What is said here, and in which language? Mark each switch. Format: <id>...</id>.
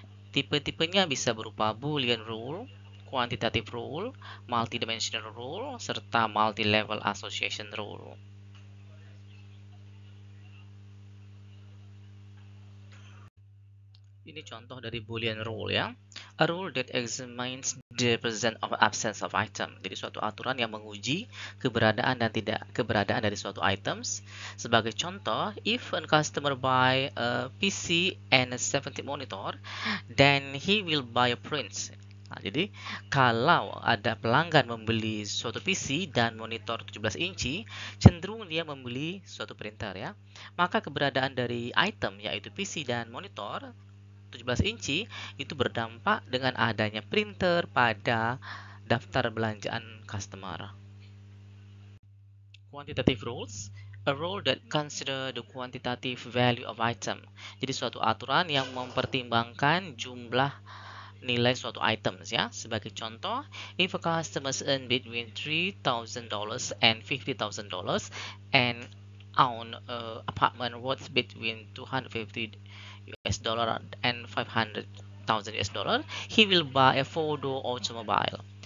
<id>Tipe-tipenya bisa berupa Boolean rule, quantitative rule, multidimensional rule, serta multi-level association rule. Ini contoh dari Boolean rule ya.</id> <en>A rule that examines the presence or absence of item.</en> <id>Jadi suatu aturan yang menguji keberadaan dan tidak keberadaan dari suatu items. Sebagai contoh,</id> <en>if a customer buy a PC and a 70 monitor, then he will buy a print.</en> <id>Nah, jadi kalau ada pelanggan membeli suatu PC dan monitor 17 inci, cenderung dia membeli suatu printer ya. Maka keberadaan dari item yaitu PC dan monitor 17 inci itu berdampak dengan adanya printer pada daftar belanjaan customer.</id> <en>Quantitative rules, a rule that consider the quantitative value of item.</en> <id>Jadi suatu aturan yang mempertimbangkan jumlah nilai suatu items ya. Sebagai contoh,</id> <en>if a customer earn between $3,000 and $50,000 and own an apartment worth between $250 and $500,000, he will buy a 4-door automobile.</en>